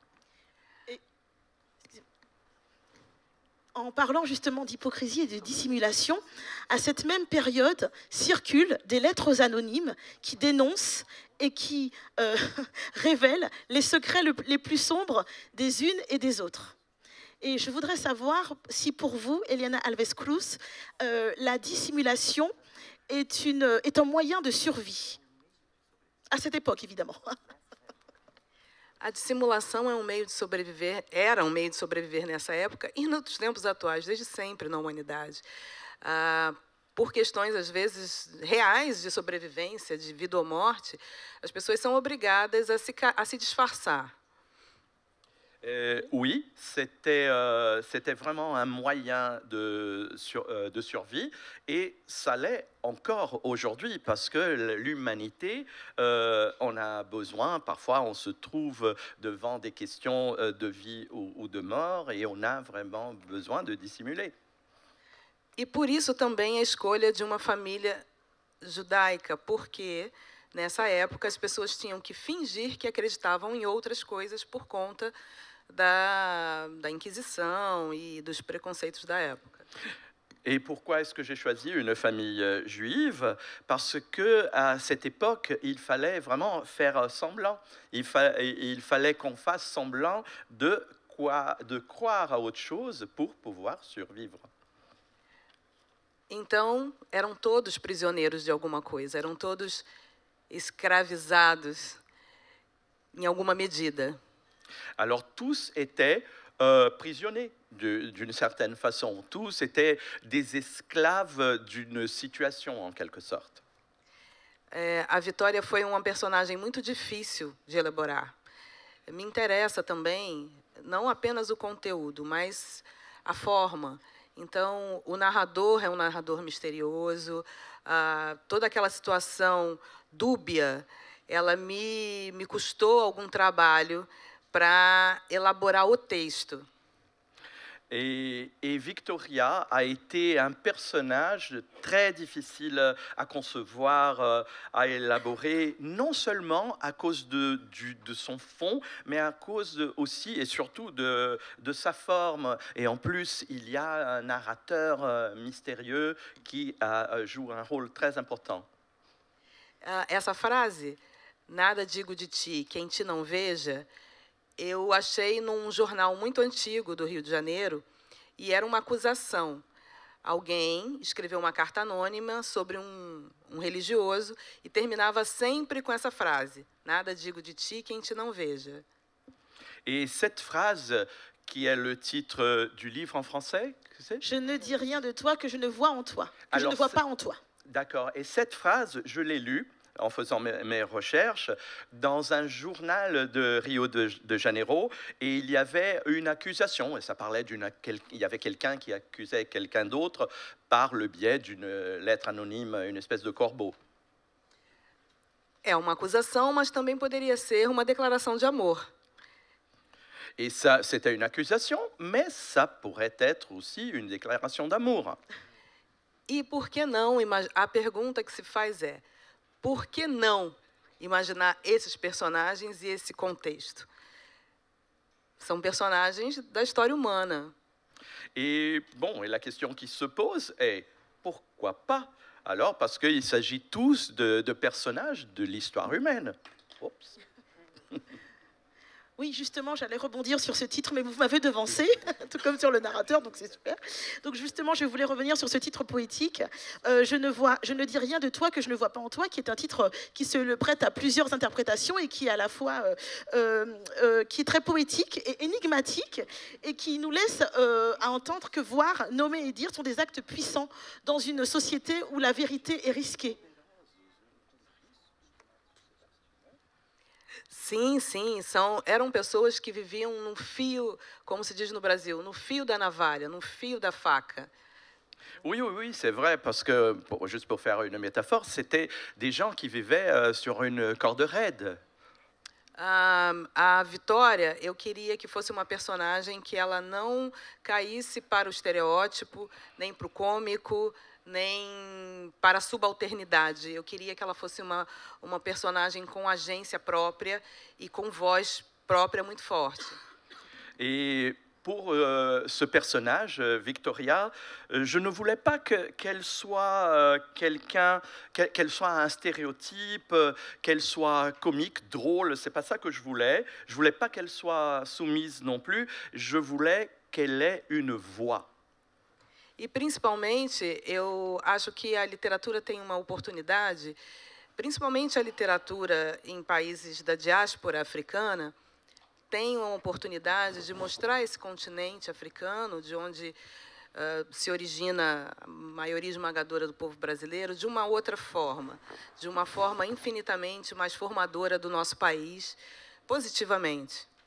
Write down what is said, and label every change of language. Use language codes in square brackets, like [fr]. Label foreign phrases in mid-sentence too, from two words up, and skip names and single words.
[fr] En parlant justement d'hypocrisie et de dissimulation, à cette même période circulent des lettres anonymes qui dénoncent et qui révèlent les secrets les plus sombres des unes et des autres. Et je voudrais savoir si pour vous, Eliana Alves Cruz, la dissimulation est un moyen de survie. À cette époque, évidemment. [pt] A dissimulação é um meio de sobreviver, era um meio de sobreviver nessa época e nos tempos atuais, desde sempre na humanidade. por questões, às vezes, reais de sobrevivência, de vida ou morte, as pessoas são obrigadas a se disfarçar. [fr] Oui, c'était vraiment un moyen de survie, et ça l'est encore aujourd'hui, parce que l'humanité, on a besoin, parfois on se trouve devant des questions de vie ou de mort, et on a vraiment besoin de dissimuler. [pt] E por isso também a escolha de uma família judaica, porque nessa época as pessoas tinham que fingir que acreditavam em outras coisas por conta da Inquisição e dos preconceitos da época. [fr] Et pourquoi est-ce que j'ai choisi une famille juive? Parce que à cette époque, il fallait vraiment faire semblant. Il fallait qu'on fasse semblant de croire à autre chose pour pouvoir survivre. [pt] Então, eram todos prisioneiros de alguma coisa, eram todos escravizados em alguma medida. [fr] Alors tous étaient prisonniers d'une certaine façon. Tous étaient des esclaves d'une situation, en quelque sorte. [pt] A Vitória foi uma personagem muito difícil de elaborar. Me interessa também, não apenas o conteúdo, mas a forma. Então, o narrador é um narrador misterioso, toda aquela situação dúbia, ela me custou algum trabalho para elaborar o texto. [fr] Et Victoria a été un personnage très difficile à concevoir, à élaborer, non seulement à cause de son fond, mais à cause aussi et surtout de sa forme. Et en plus, il y a un narrateur mystérieux qui joue un rôle très important. [pt] Essa frase, nada digo de ti, quem te não veja, eu achei num jornal muito antigo do Rio de Janeiro, e era uma acusação. Alguém escreveu uma carta anônima sobre um religioso e terminava sempre com essa frase: nada digo de ti, quem te não veja. [fr] Et cette phrase, qui est le titre du livre en français, Je ne dis rien de toi que je ne vois en toi, que je ne vois pas en toi. D'accord. Et cette phrase, je l'ai lue en faisant mes recherches, dans un journal de Rio de Janeiro, et il y avait une accusation, et ça parlait il y avait quelqu'un qui accusait quelqu'un d'autre par le biais d'une lettre anonyme, une espèce de corbeau. [pt] É uma acusação, mas também poderia ser uma declaração de amor. [fr] Et ça, c'était une accusation, mais ça pourrait être aussi une déclaration d'amour. [pt] E por que não? A pergunta que se faz é: por que não imaginar esses personagens e esse contexto? São personagens da história humana. [fr] Et bon, et la question qui se pose est pourquoi pas? Alors, parce qu'il s'agit tous de personnages de l'histoire humaine. Oups. Oui, justement, j'allais rebondir sur ce titre, mais vous m'avez devancé, tout comme sur le narrateur, donc c'est super. Donc justement, je voulais revenir sur ce titre poétique. Je ne dis rien de toi que je ne vois pas en toi, qui est un titre qui se prête à plusieurs interprétations et qui est à la fois qui est très poétique et énigmatique, et qui nous laisse à entendre que voir, nommer et dire sont des actes puissants dans une société où la vérité est risquée. [pt] Sim, sim, eram pessoas que viviam no fio, como se diz no Brasil, no fio da navalha, no fio da faca. [fr] Oui, c'est vrai, parce que, juste pour faire une métaphore, c'était des gens qui vivaient sur une corde raide. [pt] A Vitória, eu queria que fosse uma personagem que ela não caísse para o estereótipo, nem para o cômico, nem para a subalternidade. Eu queria que ela fosse uma personagem com agência própria e com voz própria muito forte. [fr] Et pour ce personnage, Victoria, je ne voulais pas qu'elle soit qu'elle soit un stéréotype, qu'elle soit comique, drôle. C'est pas ça que je voulais. Je voulais pas qu'elle soit soumise non plus. Je voulais qu'elle ait une voix. [pt] E, principalmente, eu acho que a literatura tem uma oportunidade, principalmente a literatura em países da diáspora africana, tem uma oportunidade de mostrar esse continente africano, de onde se origina a maioria esmagadora do povo brasileiro de uma outra forma, de uma forma infinitamente mais formadora do nosso país, positivamente.